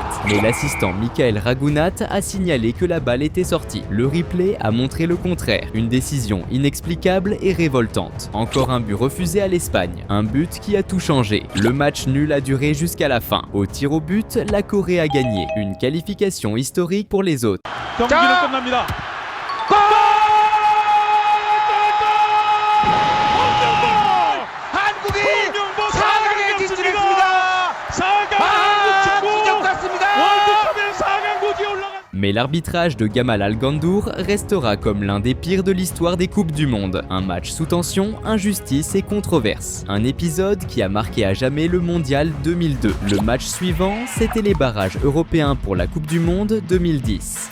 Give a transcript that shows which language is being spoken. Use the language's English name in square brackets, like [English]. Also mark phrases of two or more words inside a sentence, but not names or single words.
[French] Mais l'assistant Michael Ragunat a signalé que la balle était sortie. Le replay a montré le contraire. Une décision inexplicable et révoltante. Encore un but refusé à l'Espagne. Un but qui a tout changé. Le match nul a duré jusqu'à la fin. Au tir au but, la Corée a gagné. Une qualification historique pour les autres. [Korean] 경기는 끝납니다. 한국이 4강에 진출했습니다. 4강 기적 같습니다. 월드컵의 4강국이 올라간 [French] Mais l'arbitrage de Gamal Al-Gandour restera comme l'un des pires de l'histoire des Coupes du Monde. Un match sous tension, injustice et controverse. Un épisode qui a marqué à jamais le Mondial 2002. Le match suivant, c'était les barrages européens pour la Coupe du Monde 2010.